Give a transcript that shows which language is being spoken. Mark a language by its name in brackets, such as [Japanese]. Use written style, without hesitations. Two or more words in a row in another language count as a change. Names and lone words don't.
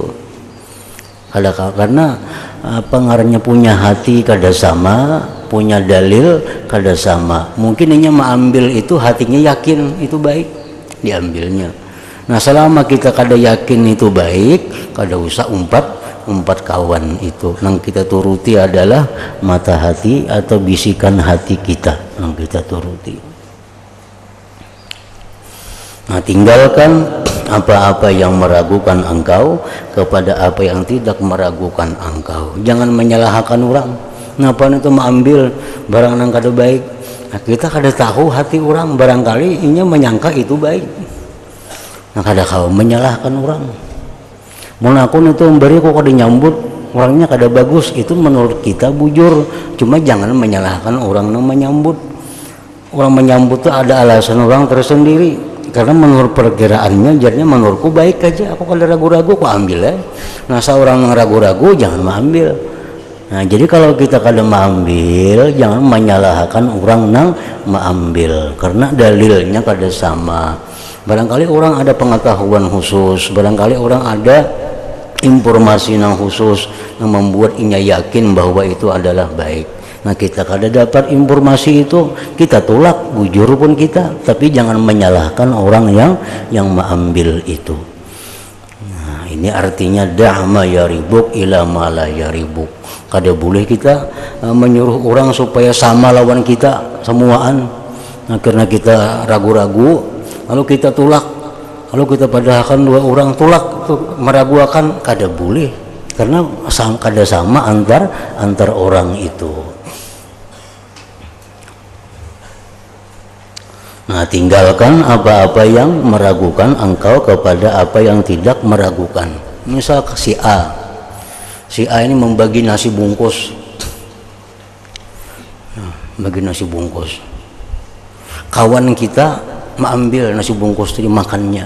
[Banjar] Kada kawa, karena pengarangnya punya hati kada sama, punya dalil kada sama. Mungkin hanya mengambil itu hatinya yakin itu baik, diambilnya. Nah, selama kita kada yakin itu baik, kada usah umpat kawan itu. Yang kita turuti adalah mata hati atau bisikan hati kita yang kita turuti. [Indonesian] Nah, tinggalkan apa-apa yang meragukan engkau kepada apa yang tidak meragukan engkau. Jangan menyalahkan orang. [Banjar] Ngapa itu mengambil barang nang kada baik? Nah, kita kada tahu hati orang, barangkali inya menyangka itu baik. nah kada kau menyalahkan orang. Mun aku itu memberi kok kada nyambut orangnya kada bagus, itu menurut kita bujur. [Indonesian] Cuma jangan menyalahkan orang yang menyambut. [Banjar] Orang menyambut itu ada alasan orang tersendiri, karena menurut perkiraannya jadinya menurutku baik aja, aku kada ragu-ragu aku ambil ya. Nah seorang yang ragu-ragu jangan mengambil. Nah jadi kalau kita kada mengambil, jangan menyalahkan orang yang mengambil, karena dalilnya kada sama. Barangkali orang ada pengetahuan khusus, barangkali orang ada informasi yang khusus yang membuat inya yakin bahwa itu adalah baik. Nah kita kada dapat informasi itu, kita tolak bujur pun kita, tapi jangan menyalahkan orang yang mengambil itu. Nah ini artinya [Arabic] دع ما يريبك إلى ما لا يريبك. [Banjar] Kada boleh kita menyuruh orang supaya sama lawan kita semuaan. Nah karena kita ragu-ragu lalu kita tolak, lalu kita padahkan dua orang tolak meragukan, kada boleh, karena kada sama antar orang itu. [Indonesian] Nah tinggalkan apa-apa yang meragukan engkau kepada apa yang tidak meragukan. Misal si A ini membagi nasi bungkus, bagi nasi bungkus, kawan kita mengambil nasi bungkus itu dimakannya.